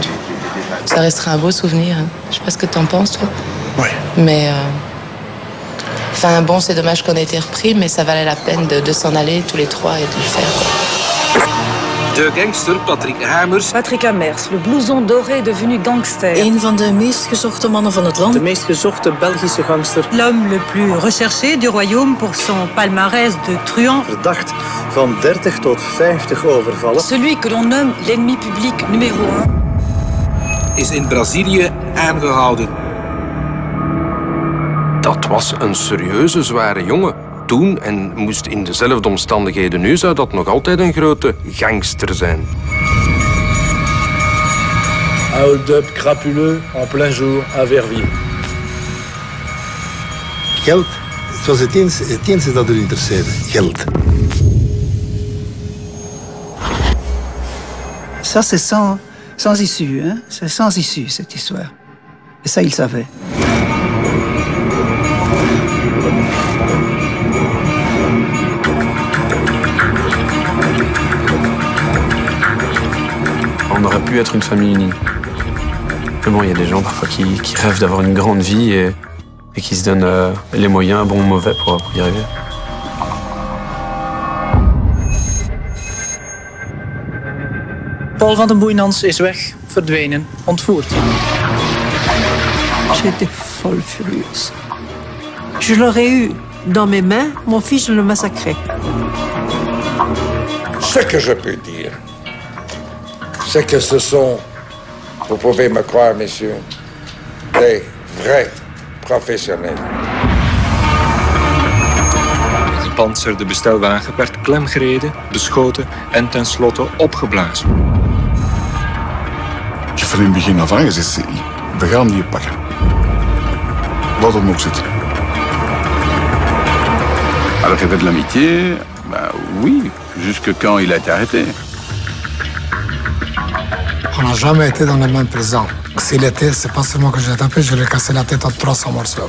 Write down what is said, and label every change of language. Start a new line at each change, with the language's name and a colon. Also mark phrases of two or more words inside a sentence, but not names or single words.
French: Ça restera un beau souvenir. Je sais pas ce que t'en penses, toi. Oui. Mais... Enfin, bon, c'est dommage qu'on ait été repris, mais ça valait la peine de s'en aller tous les trois et de le faire, quoi.
Dutch: De gangster Patrick Hamers.
French: Patrick Amers, le blouson doré devenu gangster.
Dutch: Een van de meest gezochte mannen van het land. De meest gezochte Belgische gangster.
French: L'homme le plus recherché du royaume pour son palmarès de truand.
Dutch: Verdacht van 30 tot 50 overvallen.
French: Celui que l'on nomme l'ennemi public numéro 1.
Dutch: Is in Brazilië aangehouden. Dat was een serieuze, zware jongen. Toen en moest in dezelfde omstandigheden nu, zou dat nog altijd een grote gangster zijn.
French: Hold-up crapuleux en plein jour à Verviers.
Dutch: Geld, het was het enige dat er interesseerde. Geld.
French: Ça, c'est sans issue, hein? C'est sans issue, cette histoire. Et ça, il savait. On aurait pu être une famille unie. Mais bon, il y a des gens parfois qui rêvent d'avoir une grande vie et qui se donnent les moyens, bons ou mauvais, pour y arriver.
Dutch: Paul van den Boeinans is weg, verdwenen, ontvoerd.
French: J'étais folle furieuse. Je l'aurais eu dans mes mains, mon fils, je le massacrais. Ce que je peux dire, c'est que ce sont, vous pouvez me croire, messieurs, des vrais professionnels.
Dutch: De gepantserde bestelwagen werd klemgereden, beschoten en tenslotte opgeblazen. Ik heb van in het begin af aan gezegd, we gaan die pakken. Wat er ook zit.
French: Alors, il y avait de l'amitié, bah oui, jusque quand il a été arrêté. On n'a jamais été dans la même prison. S'il était, c'est pas seulement que je l'ai tapé, je lui ai cassé la tête en 300 morceaux.